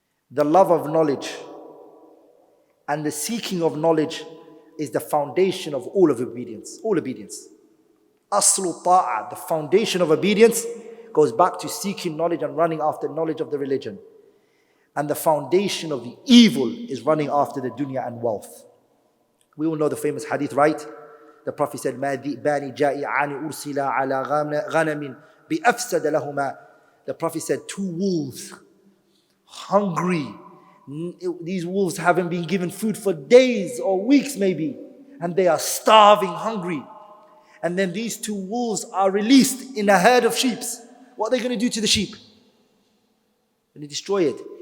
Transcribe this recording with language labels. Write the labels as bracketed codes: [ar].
[en] The love of knowledge and the seeking of knowledge is the foundation of all of obedience. All obedience. Aslu ta'a, the foundation of obedience, goes back to seeking knowledge and running after knowledge of the religion. And the foundation of the evil is running after the dunya and wealth. We all know the famous hadith, right? [ar] The Prophet said, مَا ذِئْبَانِ جَائِعَانِ أُرْسِلَا عَلَى غَنَمٍ بِأَفْسَدَ لَهُمَا. [en] The Prophet said, 2 wolves, hungry. These wolves haven't been given food for days or weeks maybe. And they are starving, hungry. And then these 2 wolves are released in a herd of sheep. What are they going to do to the sheep? When they destroy it.